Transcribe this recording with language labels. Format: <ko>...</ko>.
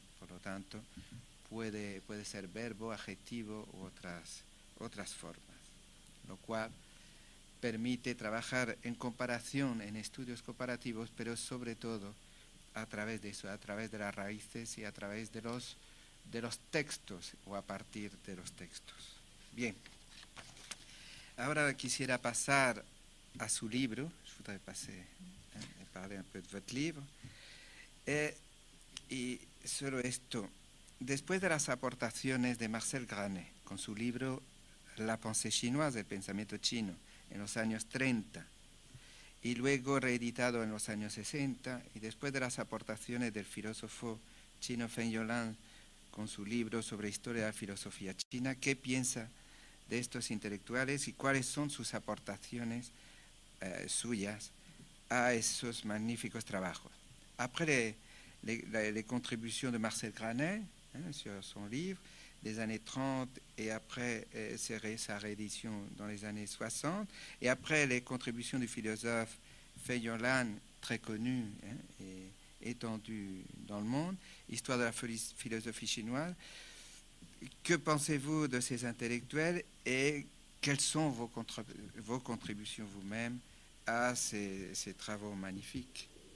<es>Por lo tanto, puede ser verbo, adjetivo u otras formas, lo cual permite trabajar en comparación, en estudios comparativos, pero sobre todo a través de eso, a través de las raíces y a través de los textos o a partir de los textos. Bien. Ahora quisiera pasar a su libro.</es> <fr>Je voudrais parler un peu de votre livre.</fr> <es>Y solo esto. Después de las aportaciones de Marcel Granet con su libro La pensée chinoise, el pensamiento chino, en los años 30, y luego reeditado en los años 60, y después de las aportaciones del filósofo chino Feng Youlan con su libro sobre historia de la filosofía china, ¿qué piensa de estos intelectuales y cuáles son sus aportaciones suyas à esos magnifiques trabajos?</es> <fr>Après les contributions de Marcel Granet sur son livre des années 30 et après sa réédition dans les années 60, et après les contributions du philosophe Feng Youlan, très connu et étendu dans le monde, Histoire de la philosophie chinoise, que pensez-vous de ces intellectuels et quelles sont vos contributions vous-même à ces travaux magnifiques?</fr>